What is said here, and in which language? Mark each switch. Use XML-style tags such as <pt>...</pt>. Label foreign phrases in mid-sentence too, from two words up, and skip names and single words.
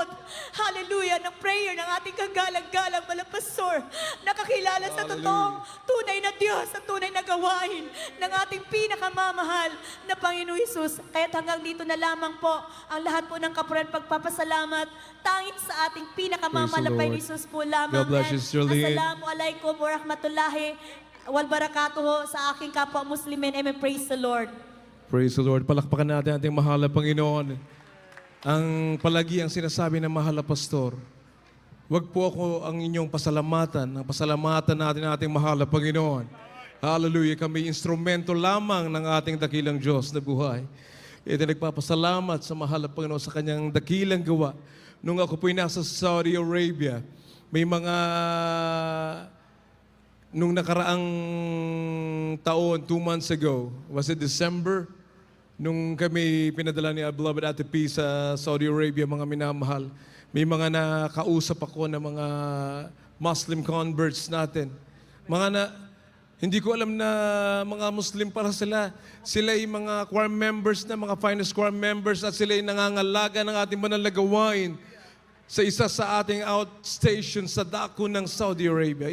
<tl>Hallelujah, ng prayer ng ating kagalang-galang malapastor, nakakilala sa totoong tunay na Diyos, sa tunay na gawain ng ating pinakamamahal na Panginoon Hesus. Kaya't hanggang dito na lamang po ang lahat po ng kapuran pagpapasalamat, tanging sa ating pinakamamahal</tl> <en>Praise the</en> <tl>na</tl> <en>Lord.</en> <tl>Panginoon Hesus po lamang.</tl> <en>God bless you, And Sister Lynn.</en> <ar>السلام عليكم ورحمة الله وبركاته</ar> <tl>sa aking kapwa Muslimin. Amen.</tl> <en>Praise the Lord. Praise the Lord.</en> <tl>Palakpakan natin ating mahal na Panginoon. Ang palagi ang sinasabi ng mahal na pastor, wag po ako ang inyong pasalamatan. Ang pasalamatan natin ang ating mahal na Panginoon. Hallelujah. Kami instrumento lamang ng ating dakilang Diyos na buhay. Ito nagpapasalamat sa mahal na Panginoon sa kanyang dakilang gawa. Nung ako po'y nasa Saudi Arabia, may mga nung nakaraang taon,</tl> <en>2 months ago, was it December?</en> <tl>Nung kami pinadala ni beloved Ate P sa Saudi Arabia, mga minamahal, may mga nakausap ako ng mga Muslim converts natin. Hindi ko alam na mga Muslim para sila. Sila ay mga</tl> <en>choir members</en> <tl>na, mga</tl> <en>finest choir members,</en> <tl>at sila ay nangangalaga ng ating banal na gawain sa isa sa ating outstation sa dako ng Saudi Arabia.</tl>